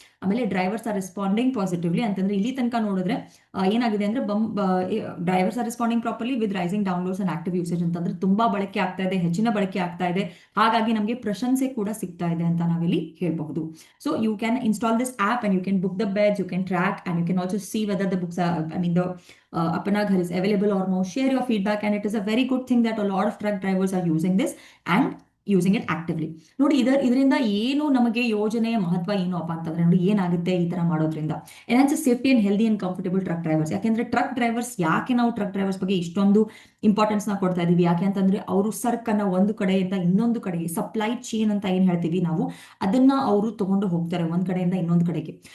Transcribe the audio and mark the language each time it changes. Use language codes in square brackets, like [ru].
[kn] ಆಮೇಲೆ [en] drivers are responding positively [kn] ಅಂತಂದ್ರೆ ಇಲ್ಲಿ ತನಕ ನೋಡಿದ್ರೆ ಏನಾಗಿದೆ ಅಂದ್ರೆ [en] drivers are responding properly with rising downloads and active usage [kn] ಅಂತಂದ್ರೆ ತುಂಬಾ ಬಳಕೆ ಆಗ್ತಾ ಇದೆ, ಹೆಚ್ಚಿನ ಬಳಕೆ ಆಗ್ತಾ ಇದೆ, ಹಾಗಾಗಿ ನಮಗೆ ಪ್ರಶಂಸೆ ಕೂಡ ಸಿಗ್ತಾ ಇದೆ ಅಂತ ನಾವಿಲ್ಲಿ ಹೇಳ್ಬಹುದು. [en] So you can install this app and you can book the beds, you can track and you can also see whether the books the Apana Ghar is available or no. Share your feedback, and it is a very good thing that a lot of truck drivers are using this and using it actively. [kn] ನೋಡಿ ಇದರಿಂದ ಏನು ನಮಗೆ ಯೋಜನೆಯ ಮಹತ್ವ ಏನು ಅಪ್ಪ ಅಂತಂದ್ರೆ ನೋಡಿ ಏನಾಗುತ್ತೆ ಈ ತರ ಮಾಡೋದ್ರಿಂದ, [en] Enhance safety and healthy and comfortable truck drivers. [kn] ಯಾಕೆಂದ್ರೆ ಟ್ರಕ್ ಡ್ರೈವರ್ಸ್ ಯಾಕೆ ನಾವು ಟ್ರಕ್ ಡ್ರೈವರ್ಸ್ ಬಗ್ಗೆ ಇಷ್ಟೊಂದು ಇಂಪಾರ್ಟೆನ್ಸ್ ನ ಕೊಡ್ತಾ ಇದೀವಿ, ಯಾಕೆ ಅಂತಂದ್ರೆ ಅವರು ಸರ್ಕನ್ನ ಒಂದು ಕಡೆಯಿಂದ ಇನ್ನೊಂದು ಕಡೆಗೆ, ಸಪ್ಲೈ ಚೈನ್ ಅಂತ ಏನ್ ಹೇಳ್ತೀವಿ ನಾವು, ಅದನ್ನ ಅವರು ತಗೊಂಡು ಹೋಗ್ತಾರೆ ಒಂದ್ ಕಡೆಯಿಂದ ಇನ್ನೊಂದು ಕಡೆಗೆ.